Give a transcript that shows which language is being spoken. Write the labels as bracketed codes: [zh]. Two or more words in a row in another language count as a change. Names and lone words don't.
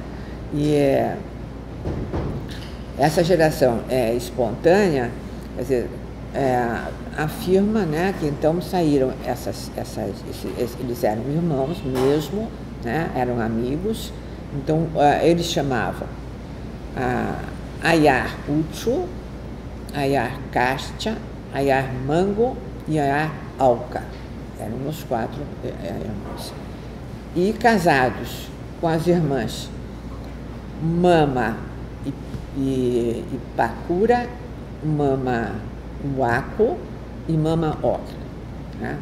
[pt] E essa geração espontânea, quer dizer, afirma, né, que então saíram eles eram irmãos mesmo, né, eram amigos, então eles chamavam Ayar Uchu, Ayar Castia, Ayar Mango e Ayar Auca. Eram os 4 irmãos. E casados com as irmãs Mama e Pacura, Mama Uaco e Mama Ocra, né?